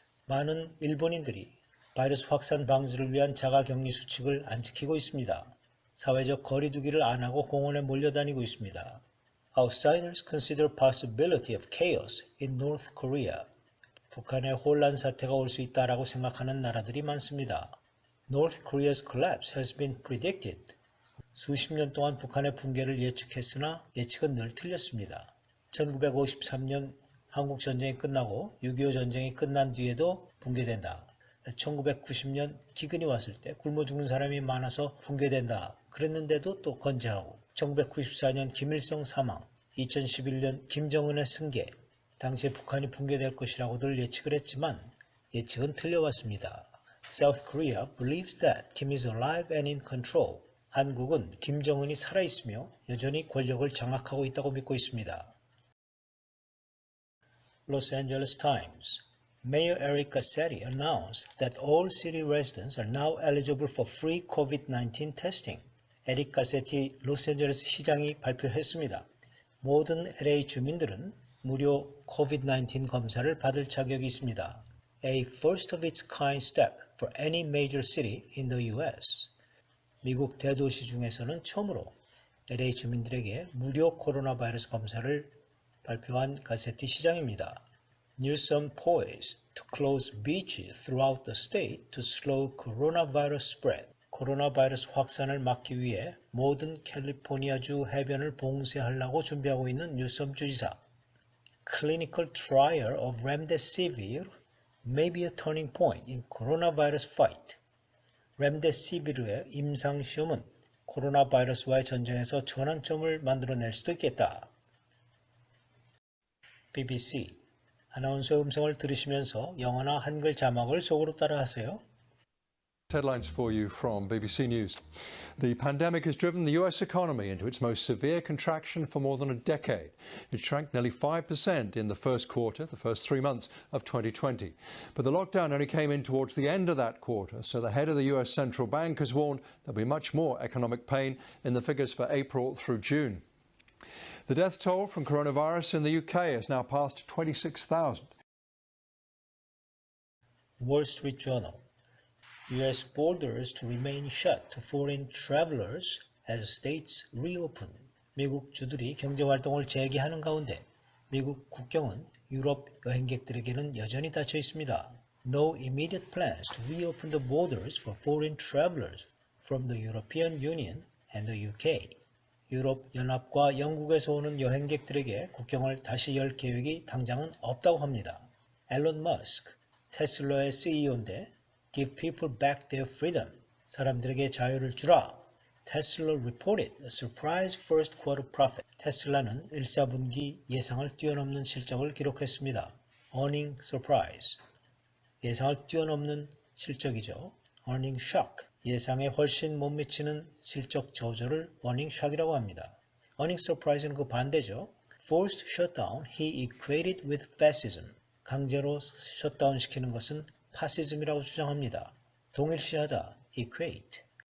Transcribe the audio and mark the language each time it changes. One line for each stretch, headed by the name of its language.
Korean: 많은 일본인들이 바이러스 확산 방지를 위한 자가격리 수칙을 안 지키고 있습니다. 사회적 거리 두기를 안 하고 공원에 몰려다니고 있습니다.
English: Outsiders consider possibility of chaos in North Korea.
Korean: 북한에 혼란 사태가 올 수 있다라고 생각하는 나라들이 많습니다.
English: North Korea's collapse has been predicted.
Korean: 수십 년 동안 북한의 붕괴를 예측했으나 예측은 늘 틀렸습니다. 1953년 한국 전쟁이 끝나고 6.25 전쟁이 끝난 뒤에도 붕괴된다. 1990년 기근이 왔을 때 굶어 죽는 사람이 많아서 붕괴된다. 그랬는데도 또 건재하고 1994년 김일성 사망, 2011년 김정은의 승계, 당시에 북한이 붕괴될 것이라고들 예측을 했지만 예측은 틀려왔습니다.
English: South Korea believes that Kim is alive and in control.
Korean: 한국은 김정은이 살아있으며 여전히 권력을 장악하고 있다고 믿고 있습니다.
English: Los Angeles Times. Mayor Eric Garcetti announced that all city residents are now eligible for free COVID-19 testing.
Korean: 에릭 가세티 로스앤젤레스 시장이 발표했습니다. 모든 LA 주민들은 무료 COVID-19 검사를 받을 자격이 있습니다.
English: A first of its kind step for any major city in the U.S.
Korean: 미국 대도시 중에서는 처음으로 LA 주민들에게 무료 코로나 바이러스 검사를 발표한 가세티 시장입니다.
English: Newsom poised to close beaches throughout the state to slow coronavirus spread.
Korean: 코로나 바이러스 확산을 막기 위해 모든 캘리포니아주 해변을 봉쇄하려고 준비하고 있는 뉴섬 주지사.
English: Clinical trial of Remdesivir may be a turning point in coronavirus fight.
Korean: 렘데시비르의 임상시험은 코로나 바이러스와의 전쟁에서 전환점을 만들어낼 수도 있겠다. BBC. 아나운서 음성을 들으시면서 영어나 한글 자막을 속으로 따라하세요.
English: Headlines for you from BBC News. The pandemic has driven the US economy into its most severe contraction for more than a decade. It shrank nearly 5% in the first quarter, the first 3 months of 2020. But the lockdown only came in towards the end of that quarter, so the head of the US Central Bank has warned there'll be much more economic pain in the figures for April through June. The death toll from coronavirus in the UK has now passed 26,000. Wall Street Journal. U.S. borders to remain shut to foreign travelers as states reopen.
Korean: 미국 주들이 경제활동을 재개하는 가운데 미국 국경은 유럽 여행객들에게는 여전히 닫혀 있습니다.
English: No immediate plans to reopen the borders for foreign travelers from the European Union and the UK.
Korean: 유럽 연합과 영국에서 오는 여행객들에게 국경을 다시 열 계획이 당장은 없다고 합니다. 앨런 머스크, 테슬라의 CEO인데
English: Give people back their freedom.
Korean: 사람들에게 자유를 주라.
English: Tesla reported a surprise first quarter profit.
Korean: 테슬라는 1사분기 예상을 뛰어넘는 실적을 기록했습니다.
English: Earning surprise.
Korean: 예상을 뛰어넘는 실적이죠.
English: Earning shock.
Korean: 예상에 훨씬 못 미치는 실적 저조를 earning shock이라고 합니다. Earning surprise는 그 반대죠.
English: Forced shutdown he equated with fascism.
Korean: 강제로 셧다운 시키는 것은 파시즘이라고 주장합니다. 동일시하다, equate.